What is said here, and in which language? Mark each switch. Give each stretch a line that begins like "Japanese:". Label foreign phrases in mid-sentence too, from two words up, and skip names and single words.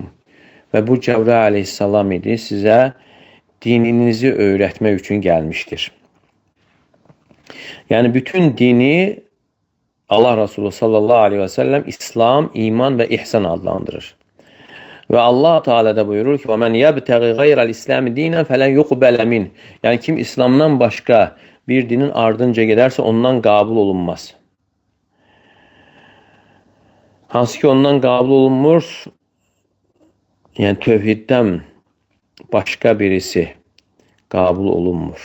Azerbaijani: Və bu Cəbrail aleyhissalam idi, sizə dininizi öyrətmək üçün gəlmişdir. Yəni, bütün dini Allah Resulü
Arabic: صلى الله عليه وسلم
Azerbaijani: İslam, iman və ihsan adlandırır. Və Allah Teala da buyurur ki,
Arabic: وَمَنْ يَبْتَغِ غَيْرَ الْإِسْلَامِ دِينًا فَلَنْ يُقْبَلَ مِنْهُ.
Azerbaijani: Yəni, kim İslamdan başqa bir dinin ardınca gedərsə, ondan qəbul olunmaz. Hansı ki, ondan qəbul olunmur, Yəni tövhiddən başqa birisi qəbul olunmur.